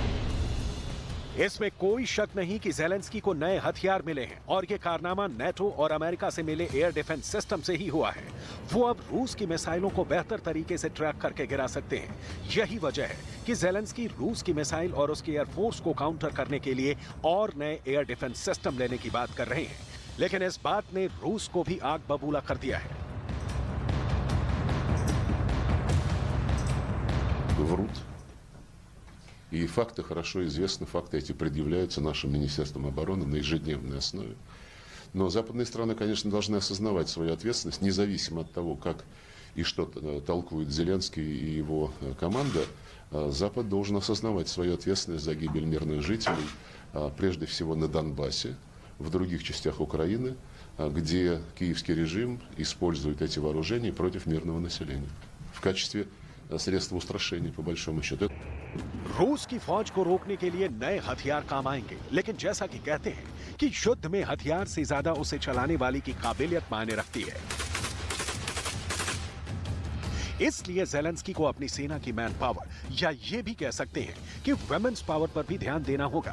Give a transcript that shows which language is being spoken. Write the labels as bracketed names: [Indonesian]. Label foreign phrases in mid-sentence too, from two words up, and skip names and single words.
[Hindi] इसमें कोई शक नहीं कि ज़ेलेंस्की को नए हथियार मिले हैं और ये कारनामा नेटो और अमेरिका से मिले [English] air defense system [Hindi] से ही हुआ है। वो अब रूस की मिसाइलों को बेहतर तरीके से ट्रैक करके गिरा सकते हैं। यही वजह है कि ज़ेलेंस्की रूस की मिसाइल और उसकी एयरफोर्स को काउंटर करने के लिए और नए [English] air defense system [Hindi] लेने की बात कर रहे हैं। लेकिन इस बात ने रूस को भी आग बबूला कर दिया है। [Russian] Врут. И факты хорошо известны, факты эти предъявляются нашим Министерством обороны на ежедневной основе. Но западные страны, конечно, должны осознавать свою ответственность, независимо от того, как и что толкует Зеленский и его команда. Запад должен осознавать свою ответственность за гибель мирных жителей, прежде всего на Донбассе, в других частях Украины, где киевский режим использует эти вооружения против мирного населения в качестве средства устрашения, по большому счету. [Hindi] रूस की फौज को रोकने के लिए नए हथियार काम आएंगे, लेकिन जैसा कि कहते हैं कि युद्ध में हथियार से ज्यादा उसे चलाने वाली की काबिलियत मायने रखती है। इसलिए ज़ेलेंस्की को अपनी सेना की [English] man power, [Hindi] या ये भी कह सकते हैं कि [English] women's power [Hindi] पर भी ध्यान देना होगा।